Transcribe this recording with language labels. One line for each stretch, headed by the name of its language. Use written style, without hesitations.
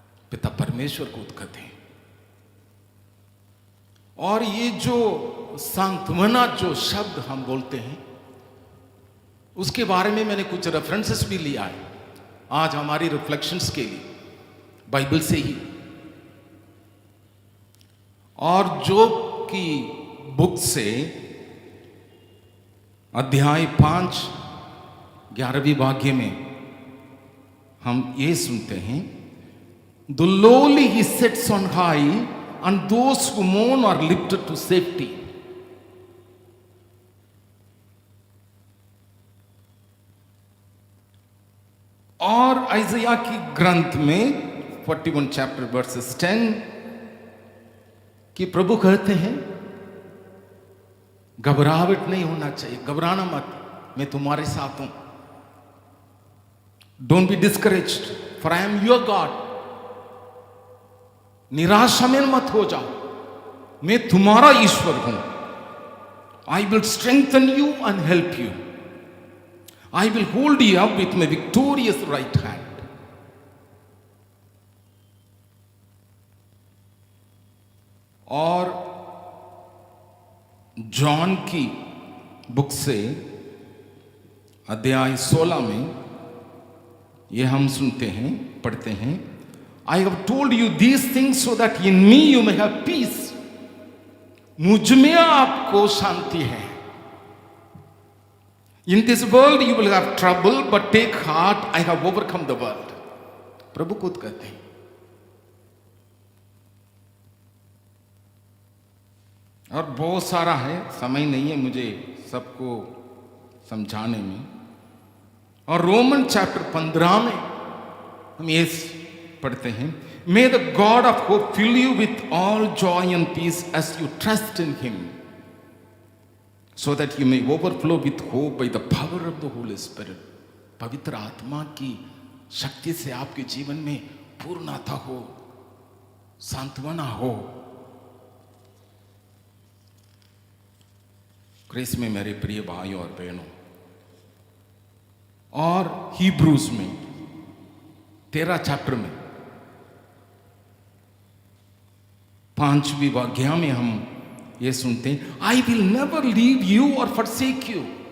Hindi: पिता परमेश्वर को उद्गत है। और ये जो सांत्वना जो शब्द हम बोलते हैं उसके बारे में मैंने कुछ रेफरेंसेस भी लिया है आज हमारी रिफ्लेक्शंस के लिए बाइबल से ही। और जो की बुक से अध्याय 5 11वीं वाक्य में हम ये सुनते हैं,
English: The lowly he sets on high, and those who mourn are lifted to safety.
Hindi: और आइज़ाया की ग्रंथ में 41 चैप्टर वर्सेस 10 कि प्रभु कहते हैं घबराहट नहीं होना चाहिए, घबराना मत, मैं तुम्हारे साथ हूं।
English: Don't be discouraged, for I am your God.
Hindi: निराशा में मत हो जाओ, मैं तुम्हारा ईश्वर हूं।
English: I will strengthen you and help you. I will hold you up with my victorious right hand.
Hindi: और जॉन की बुक से अध्याय 16 में ये हम सुनते हैं, पढ़ते हैं,
English: I have told you these things so that in me you may have peace.
Hindi: मुझ में आपको शांति है।
English: In this world you will have trouble, but take heart, I have overcome the world.
Hindi: प्रभु खुद कहते हैं। और बहुत सारा है, समय नहीं है मुझे सबको समझाने में। और रोमन चैप्टर 15 में हम ये पढ़ते हैं,
English: May the God of hope fill you with all joy and peace as you trust in Him, so that you may overflow with hope by the power of the Holy Spirit.
Hindi: पवित्र आत्मा की शक्ति से आपके जीवन में पूर्णता हो, सांत्वना हो। क्रिस में मेरे प्रिय भाइयों और बहनों, और हिब्रूज में 13 चैप्टर में 5वीं वाक्य में हम ये सुनते हैं,
English: I will never leave you और forsake you.